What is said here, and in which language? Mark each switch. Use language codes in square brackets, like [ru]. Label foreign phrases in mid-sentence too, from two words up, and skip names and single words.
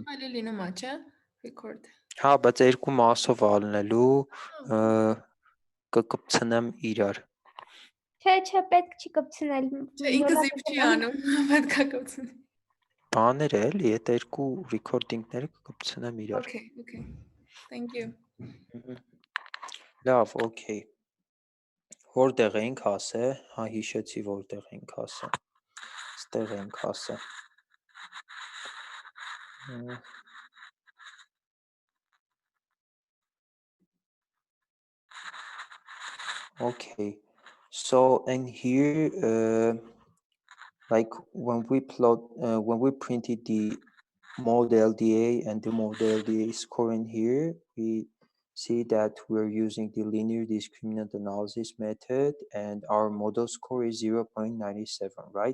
[hy] Դրանից էլի լինում է, չէ՞։ Record։ Հա, բայց երկու մասով ալնելու կկպցնեմ իրար։ Չէ, պետք չի կպցնել։ Չէ, ինքը zip չի անում, պետքա կպցնի։ Բաները էլի, այդ երկու recording-ները կկպցնեմ իրար։ [en] Okay. Thank you. [hy] Լավ, okay։ Որտեղ էինք ասե, հա հիշեցի որտեղ էինք ասե։ Ստեղ էինք ասե։ Okay. [en] So in here, like when we printed the mode LDA and the mode LDA score in here, we see that we're using the linear discriminant analysis method and our model score is 0.97, right?